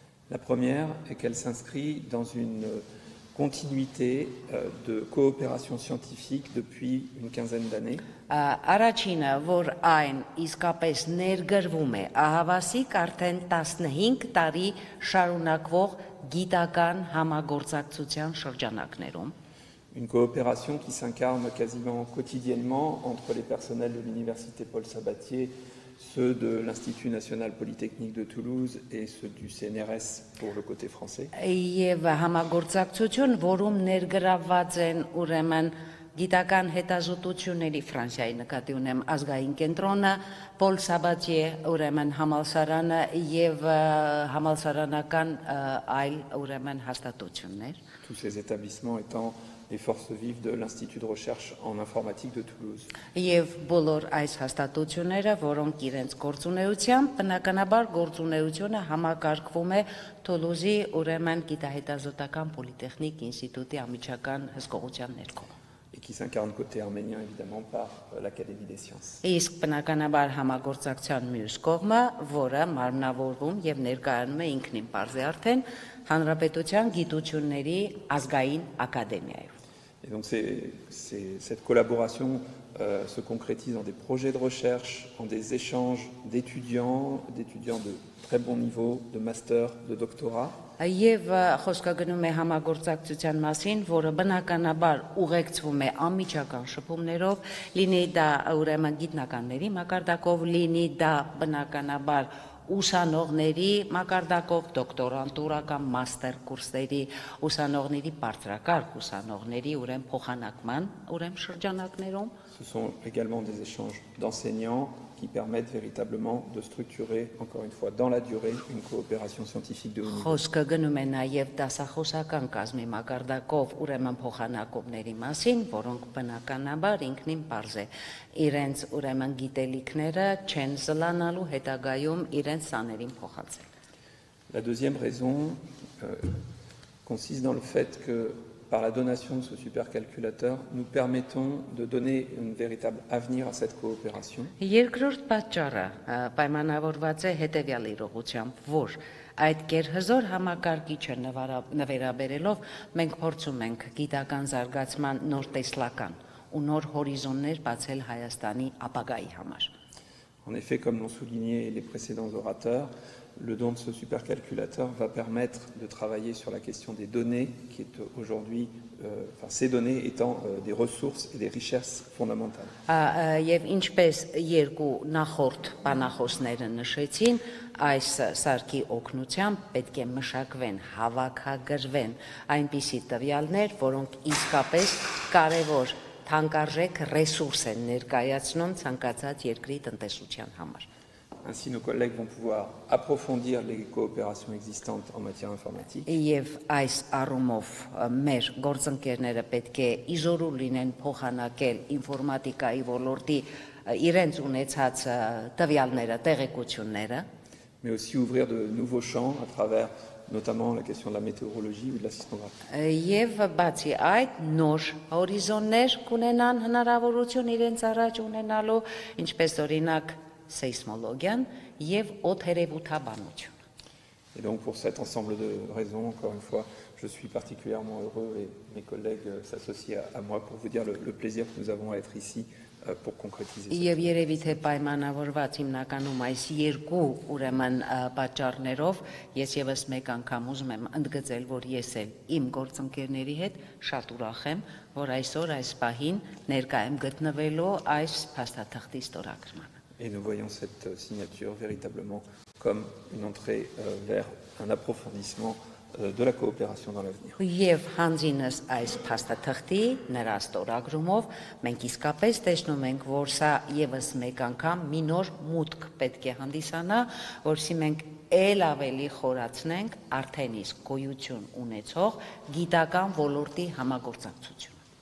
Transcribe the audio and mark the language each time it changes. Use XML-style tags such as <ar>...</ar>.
<fr>La première est qu'elle s'inscrit dans une continuité de coopération scientifique depuis une quinzaine d'années.</fr> <hy>Առաջինը, որ այն իսկապես ներգրվում է ահավասիկ արդեն 15 տարի շարունակվող գիտական համագործակցության շրջանակներում։</hy> <fr>Une coopération qui s'incarne quasiment quotidiennement entre les personnels de l'Université Paul Sabatier, ceux de l'Institut national polytechnique de Toulouse et ceux du CNRS pour le côté français.</fr> <hy>Եվ համագործակցություն, որում ներգրավված են ուրեմն գիտական հետազոտությունների Ֆրանսիայի նկատի ունեմ ազգային կենտրոնը, Պոլ Սաբատիե ուրեմն համալսարանը եւ համալսարանական այլ ուրեմն հաստատություններ։</hy> <fr>Tous ces établissements étant les forces vives de l'Institut de recherche en informatique de Toulouse.</fr> <hy>Եվ բոլոր այս հաստատությունները, որոնք իրենց գործունեությամբ, բնականաբար գործունեությունը համակարգվում է Թուլուզի ուրեմն գիտահետազոտական պոլիտեխնիկ ինստիտուտի ամիջական հսկողության ներքո։</hy> <fr>Et qui s'incarne côté arménien évidemment par l'Académie des sciences.</fr> <hy>Իսկ բնականաբար համագործակցության մյուս կողմը, որը մարմնավորվում եւ ներկայանում է ինքնին պարզ է արդեն Հանրապետության գիտությունների ազգային ակադեմիայով։</hy> <fr>Et donc cette collaboration se concrétise dans des projets de recherche, en des échanges d'étudiants de très bon niveau, de master, de doctorat.</fr> <hy>Եվ խոսքը գնում է համագործակցության մասին, որը բնականաբար ուղեկցվում է անմիջական շփումներով, լինի դա ուրեմն գիտնականների մակարդակով, լինի դա բնականաբար ուսանողների մակարդակով, դոկտորանտուրական մաստեր կուրսերի, ուսանողների բարձրակարգ ուսանողների ուրեմն փոխանակման ուրեմն շրջանակներում։</hy> <fr>Ce sont également des échanges d'enseignants qui permettent véritablement de structurer, encore une fois, dans la durée, une coopération scientifique de haut niveau.</fr> <hy>Խոսքը գնում է նաև դասախոսական կազմի մակարդակով ուրեմն փոխանակումների մասին, որոնք բնականաբար ինքնին պարզ է իրենց ուրեմն գիտելիքները չեն զլանալու հետագայում իրենց սաներին փոխանցել։</hy> <fr>La deuxième raison consiste dans le fait que par la donation de ce supercalculateur, nous permettons de donner un véritable avenir à cette coopération.</fr> <hy>Երկրորդ պատճառը պայմանավորված է հետևյալ իրողությամբ, որ այդ գերհզոր համակարգիչը նվերաբերելով մենք փորձում ենք գիտական զարգացման նոր տեսլական ու նոր հորիզոններ բացել Հայաստանի ապագայի համար.</hy> <fr>En effet, comme l'ont souligné les précédents orateurs, le don de ce supercalculateur va permettre de travailler sur la question des données, qui est aujourd'hui, ces données étant des ressources et des richesses fondamentales.</fr> <hy>Եվ ինչպես երկու նախորդ բանախոսները նշեցին, այս սարքի օգնությամբ պետք է մշակվեն, հավաքագրվեն այնպիսի տվյալներ, որոնք իսկապես կարևոր թանկարժեք ռեսուրս են ներկայացնում ցանկացած երկրի տնտեսության համար։</hy> <fr>Ainsi, nos collègues vont pouvoir approfondir les coopérations existantes en matière informatique.</fr> <hy>Եվ այս առումով մեր գործընկերները պետք է իզորու լինեն փոխանակել ինֆորմատիկայի ոլորտի իրենց ունեցած տվյալները, տեղեկությունները,</hy> <fr>mais aussi ouvrir de nouveaux champs à travers notamment la question de la météorologie ou de la sismographie.</fr> <hy>Եվ բացի այդ նոր հորիզոններ կունենան հնարավորություն իրենց առաջ ունենալու, ինչպես օրինակ seismologian եւ օդերևութաբանություն։</hy> <fr>Et donc pour cet ensemble de raisons, encore une fois, je suis particulièrement heureux et mes collègues s'associent à moi pour vous dire le plaisir que nous avons à être ici pour concrétiser.</fr> <hy>Եվ երևի թե պայմանավորված հիմնականում այս երկու ուրեմն պատճառներով ես եւս մեկ անգամ ուզում եմ ընդգծել, որ ես էլ իմ գործընկերների հետ շատ ուրախ եմ, որ այսօր այս պահին ներկա եմ գտնվելու այս փաստաթղթի ստորագրմանը։</hy> <fr>Et nous voyons cette signature véritablement comme une entrée vers un approfondissement de la coopération dans l'avenir.</fr> <hy>Եվ հանձինս այս փաստաթղթի նրա ստորագրումով մենք իսկապես տեսնում ենք, որ սա եւս մեկ անգամ մի նոր մուտք պետք է հանդիսանա, որովհետեւ մենք ել ավելի խորացնենք արդեն իսկ գոյություն ունեցող գիտական ոլորտի համագործակցությունը։</hy>